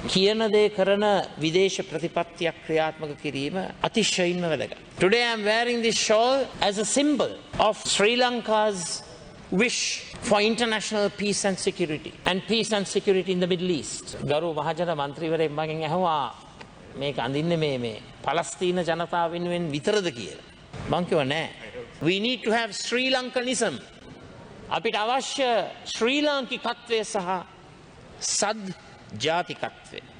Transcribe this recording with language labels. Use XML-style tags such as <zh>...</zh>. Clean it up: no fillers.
<si>කියන දේ කරන විදේශ ප්‍රතිපත්තියක් ක්‍රියාත්මක කිරීම අතිශයින්ම වැදගත්.</si> <en>Today I am wearing this shawl as a symbol of Sri Lanka's wish for international peace and security in the Middle East.</en> <si>ගරු මහජන මන්ත්‍රීවරයෙක් මගෙන් ඇහුවා මේක අඳින්නේ මේ පලස්තීන ජනතාව වෙනුවෙන් විතරද කියලා. මං කිව්වා නෑ.</si> <en>We need to have Sri Lankanism.</en> <si>අපිට අවශ්‍ය ශ්‍රී ලාංකිකත්වය සහ සද් ජාතිකත්වය.</si>